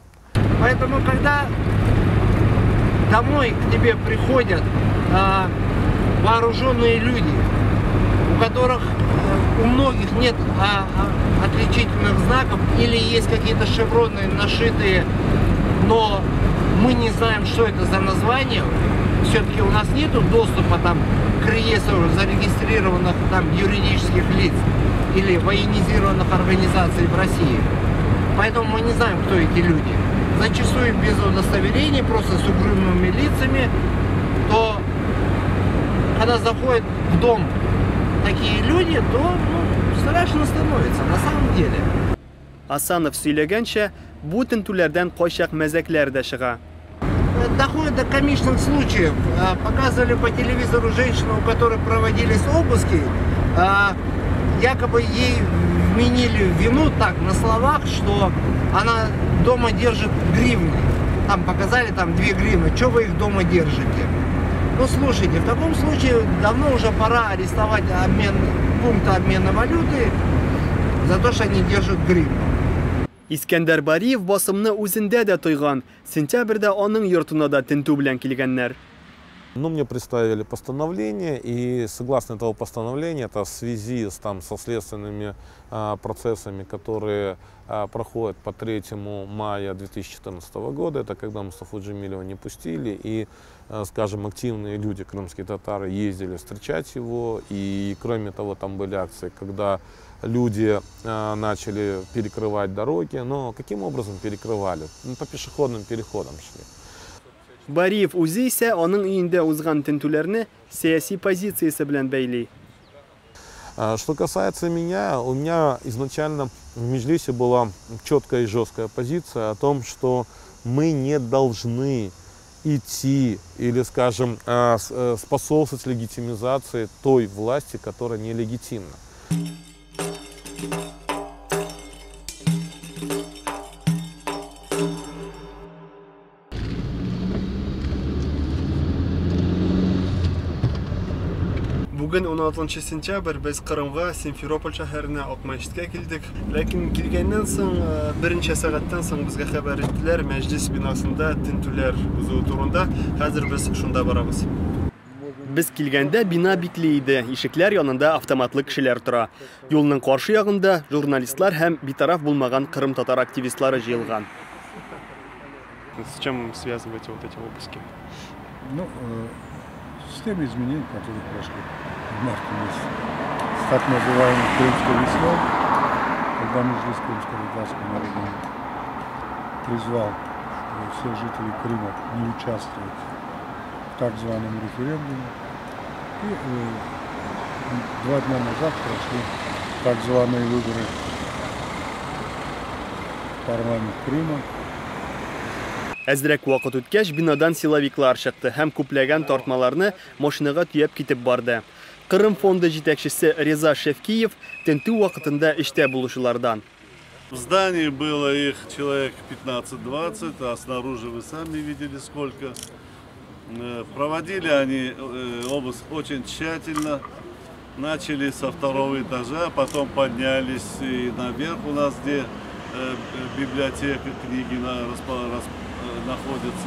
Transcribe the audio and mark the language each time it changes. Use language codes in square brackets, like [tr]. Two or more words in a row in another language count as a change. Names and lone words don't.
[ru] Поэтому, когда домой к тебе приходят вооруженные люди, у которых у многих нет отличительных знаков или есть какие-то шевроны нашитые, но мы не знаем, что это за название, все-таки у нас нет доступа там к реестру зарегистрированных там юридических лиц или военизированных организаций в России. Поэтому мы не знаем, кто эти люди. Зачастую без удостоверений, просто с угрюмыми лицами, то когда заходят в дом такие люди, то страшно становится на самом деле. [tt] Асанов сөйләгәнчә, бу тентүләрдән кайчак мәзәкләр дә чыга. [ru] Доходит до комичных случаев. Показывали по телевизору женщину, у которой проводились обыски. Якобы ей вменили вину так на словах, что она дома держит гривны. Там показали 2 гривны. Что вы их дома держите? Ну слушайте, в таком случае давно уже пора арестовать пункты обмена валюты за то, что они держат гривну. [tt] Искәндәр Бариев басымны үзендә дә тойган. Сентябрьдә аның йортына да тентү белән килгәннәр. [ru] Но мне представили постановление, и согласно этого постановления, это в связи со следственными процессами, которые проходят по 3 мая 2014 года, это когда Мустафу Джемилева не пустили, и, скажем, активные люди, крымские татары, ездили встречать его, и кроме того, там были акции, когда люди начали перекрывать дороги, но каким образом перекрывали? По пешеходным переходам шли. [tt] Бариев үзе исә аның өендә узган тентүләрне сәяси позициясе белән бәйли. [ru] Что касается меня, у меня изначально в Меджлисе была четкая и жесткая позиция о том, что мы не должны идти или, скажем, способствовать легитимизации той власти, которая нелегитимна. [tt] Бүген 16 сентябрь без Кырымга, Симферополь шәһәренә Акмәчеткә килдек. Ләкин килгәннән соң берничә сәгатьтән соң безгә хәбәр иттеләр, мәҗлис бинасында тентүләр узуы турында. Хәзер без шунда барабыз. Без килгәндә бина бикле иде. Ишекләр янында автоматлы кешеләр тора. Юлның каршы ягында журналистлар һәм битараф булмаган Кырым татар активистлары җыелган. [ru] С чем связываете вот эти обыски? С теми изменениями, которые прошли в марте месяце. С так называемой Крымской весной, когда Меджлис крымско-татарского народа призвал всех жителей Крыма не участвовать в так званом референдуме. И 2 дня назад прошли так званые выборы в парламент Крыма. [tt] Әзрәк вакыт үткәч бинадан силовиклар чыкты һәм күпләгән тартмаларны машинага төяп китеп барды. Кырым фонды жетекчиси Реза Шевкиев тентүү вакытында иште булушулардан. [ru] В здании было их человек 15-20, а снаружи вы сами видели сколько. Проводили они обыск очень тщательно. Начали со второго этажа, потом поднялись и наверх у нас, где библиотека, книги находятся.